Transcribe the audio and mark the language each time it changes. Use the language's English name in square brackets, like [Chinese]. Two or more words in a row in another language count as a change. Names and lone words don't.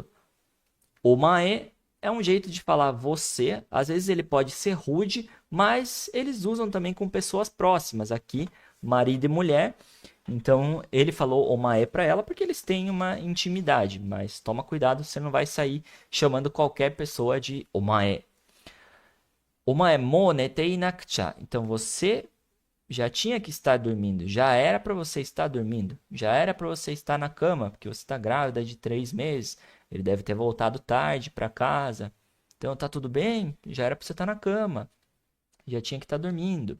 [Portuguese] Omae é um jeito de falar você, às vezes ele pode ser rude, mas eles usam também com pessoas próximas aqui, marido e mulher. Então ele falou omae para ela porque eles têm uma intimidade, mas toma cuidado, você não vai sair chamando qualquer pessoa de omae. [Japanese] お前も寝てなくちゃ. [Portuguese] Então você já tinha que estar dormindo, já era para você estar dormindo, já era para você estar na cama, porque você está grávida de 3 meses. Ele deve ter voltado tarde para casa. Então tá tudo bem, já era para você estar na cama, já tinha que estar dormindo.